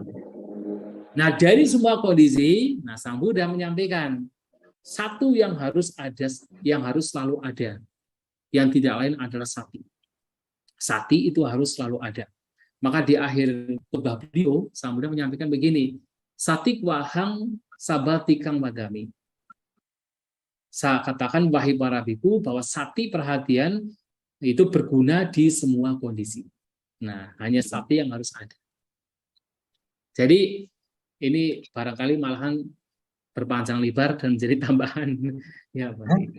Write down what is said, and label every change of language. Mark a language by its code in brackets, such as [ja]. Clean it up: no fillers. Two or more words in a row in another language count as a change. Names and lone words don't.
[id] Nah, dari semua kondisi, nah Sang Buddha menyampaikan satu yang harus ada, yang harus selalu ada, yang tidak lain adalah sati. Sati itu harus selalu ada. Maka di akhir khotbah beliau, Sang Buddha menyampaikan begini, [pi] sati wahang sabatikang wadami. [id] Saya katakan wahai para biku bahwa sati perhatian itu berguna di semua kondisi. Nah, hanya sati yang harus ada. Jadi ini barangkali malahan berpanjang lebar dan menjadi tambahan ya Pak.